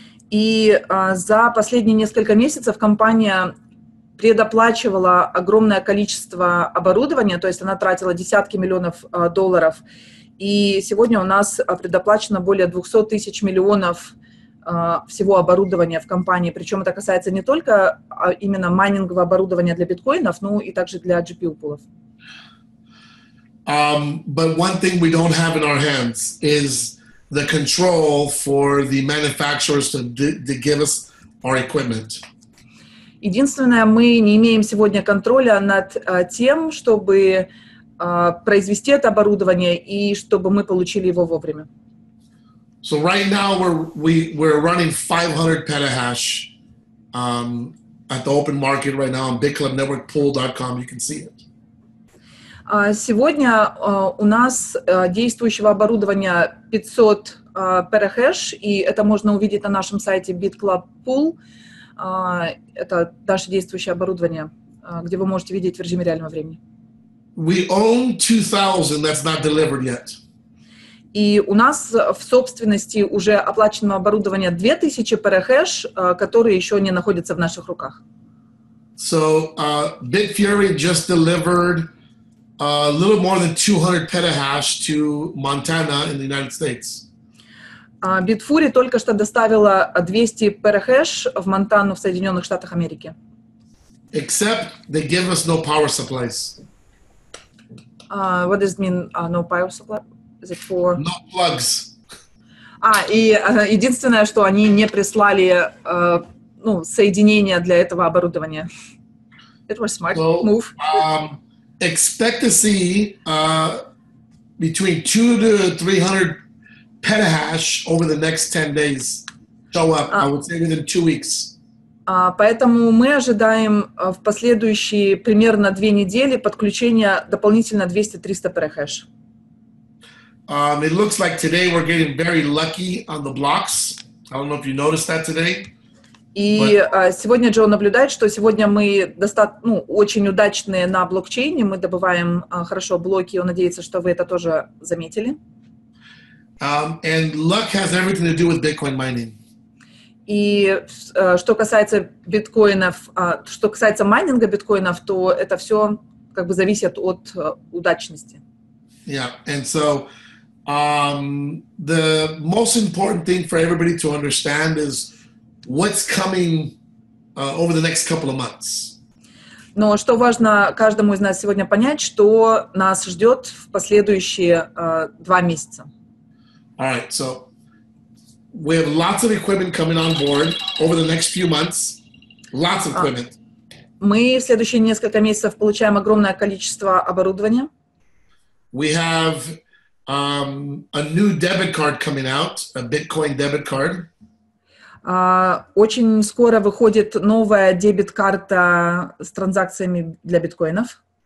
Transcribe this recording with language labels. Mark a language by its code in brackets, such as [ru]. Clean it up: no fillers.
[ru] И за последние несколько месяцев компания предоплачивала огромное количество оборудования, то есть она тратила десятки миллионов долларов. И сегодня у нас предоплачено более 200 тысяч миллионов всего оборудования в компании. Причем это касается не только именно майнингового оборудования для биткоинов, но и также для GPU-пулов. [en] But one thing we don't have in our hands is the control for the manufacturers to give us our equipment. [ru] Единственное, мы не имеем сегодня контроля над тем, чтобы произвести это оборудование и чтобы мы получили его вовремя. [en] So right now we're running 500 petahash at the open market right now on bitclubnetworkpool.com. You can see it. [ru] Сегодня у нас действующего оборудования 500 петахэш, и это можно увидеть на нашем сайте BitClub Pool. Это наше действующее оборудование, где вы можете видеть в режиме реального времени. [en] We own 2,000 that's not delivered yet. [ru] И у нас в собственности уже оплаченного оборудования 2000 петахэш, которые еще не находятся в наших руках. [en] So Bitfury just delivered a little more than 200 petahash to Montana in the United States. [ru] Bitfury только что доставила 200 петахэш в Монтану в Соединенных Штатах Америки. [en] Except they give us no power supplies. What does it mean? No power supply? Is it for... No plugs. [ru] И единственное, что они не прислали соединение для этого оборудования. [en] It was smart move. Expect to see between 200 to 300 petahash over the next 10 days show up. I would say within 2 weeks. [ru] Поэтому мы ожидаем в последующие примерно 2 недели подключения дополнительно 200-300 петахэш. [en] It looks like today we're getting very lucky on the blocks. I don't know if you noticed that today. [ru] И сегодня Джо наблюдает, что сегодня мы очень удачные на блокчейне, мы добываем хорошо блоки, он надеется, что вы это тоже заметили. [en] And luck has everything to do with Bitcoin mining. [ru] И что касается биткоинов, что касается майнинга биткоинов, то это все как бы зависит от удачности. [en] Yeah, and so the most important thing for everybody to understand is what's coming over the next couple of months. [ru] Но что важно каждому из нас сегодня понять, что нас ждет в последующие 2 месяца. [en] All right, so we have lots of equipment coming on board over the next few months. Lots of equipment. [ru] Мы в следующие несколько месяцев получаем огромное количество оборудования. [en] We have a new debit card coming out, a Bitcoin debit card. [ru] Очень скоро выходит новая дебет-карта с транзакциями для биткоинов.